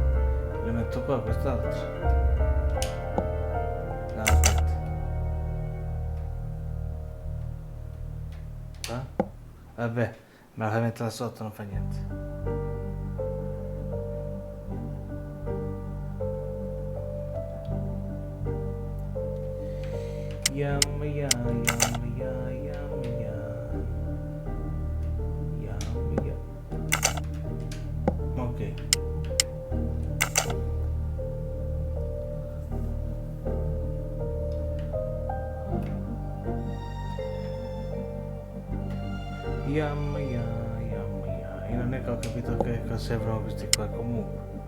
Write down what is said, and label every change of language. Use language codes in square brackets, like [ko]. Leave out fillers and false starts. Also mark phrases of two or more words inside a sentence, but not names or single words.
[it] Lo metto qua quest'altro. No, aspetta. Qua? Vabbè, me la fai mettere là sotto, non fa niente. Yum, yum, yum, yum, yum, yum. Yum, yum. Ok. Yum, yum, yum, yum. Io non è che ho capito che cosa servono questi qua comunque.